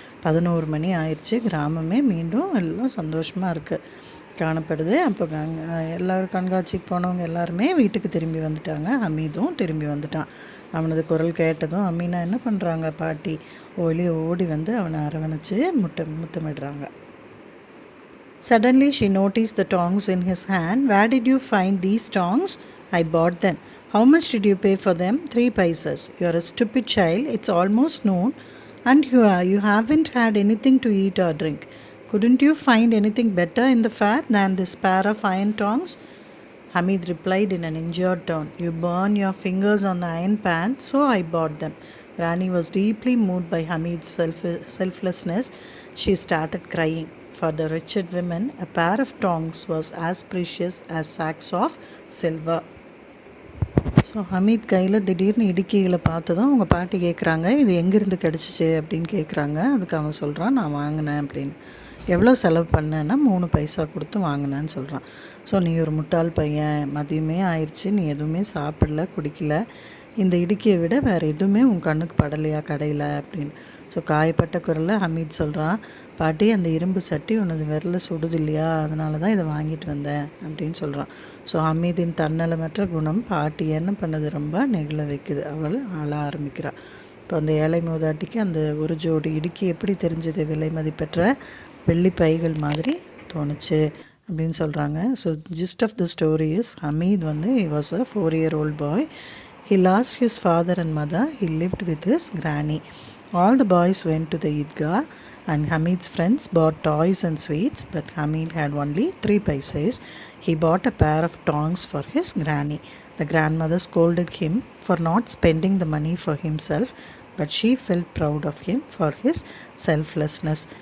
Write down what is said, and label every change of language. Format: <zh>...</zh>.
<ta>11 மணி ஆயிடுச்சு. கிராமமே மீண்டும் எல்லாம் சந்தோஷமாக இருக்குது காணப்படுது. அப்போ எல்லோரும் கண்காட்சிக்கு போனவங்க எல்லாருமே வீட்டுக்கு திரும்பி வந்துட்டாங்க. ஹமீதும் திரும்பி வந்துட்டான். அவனது குரல் கேட்டதும் அமீனா என்ன பண்ணுறாங்க, பாட்டி வெளியே ஓடி வந்து அவனை அரவணைச்சு முத்தமிடுறாங்க.</ta> <en>Suddenly she noticed the tongs in his hand. Where did you find these tongs? I bought them. How much did you pay for them? 3 paisas. You are a stupid child. It's almost noon and you haven't had anything to eat or drink. Couldn't you find anything better in the fair than this pair of iron tongs? Hamid replied in an injured tone, You burn your fingers on the iron pan, so I bought them. Rani was deeply moved by Hamid's selflessness. She started crying. For the wretched women, a pair of tongs was as precious as sacks of silver.</en> <ta>So Hamid கையில் திடீர்னு இடுக்கிகளை பார்த்ததும் அவங்க பாட்டி கேட்குறாங்க, இது எங்கேருந்து கிடச்சிச்சு அப்படின்னு கேட்குறாங்க. அதுக்கு அவன் சொல்கிறான், நான் வாங்கினேன் அப்படின்னு. எவ்வளோ செலவு பண்ணேன்னா 3 பைசா கொடுத்து வாங்கினேன்னு சொல்கிறான். ஸோ நீ ஒரு முட்டாள் பையன், மதியமே ஆயிடுச்சு, நீ எதுவுமே சாப்பிடல குடிக்கல, இந்த இடுக்கியை விட வேறு எதுவுமே உன் கண்ணுக்கு படலையா கடையில் அப்படின்னு. ஸோ காயப்பட்ட குரலில் ஹமீத் சொல்கிறான், பாட்டி அந்த இரும்பு சட்டி உனது விரல சுடுது இல்லையா, அதனால தான் இதை வாங்கிட்டு வந்தேன் அப்படின்னு சொல்கிறான். ஸோ ஹமீதின் தன்னலமற்ற குணம் பாட்டி என்ன பண்ணது ரொம்ப நெகிழ வைக்குது. அவள் ஆள ஆரம்பிக்கிறாள். இப்போ அந்த ஏழை மூதாட்டிக்கு அந்த ஒரு ஜோடி இடுக்கி எப்படி தெரிஞ்சது, விலை மதிப்பெற்ற வெள்ளி பைகள் மாதிரி தோணுச்சு அப்படின்னு சொல்கிறாங்க.</ta> <en>So gist of the story is, Hamid வந்து he was a 4-year-old boy. He lost his father and mother. He lived with his granny. All the boys went to the Eidgah and Hamid's friends bought toys and sweets, but Hamid had only 3 paisas. He bought a pair of tongs for his granny. The grandmother scolded him for not spending the money for himself, but she felt proud of him for his selflessness.</en>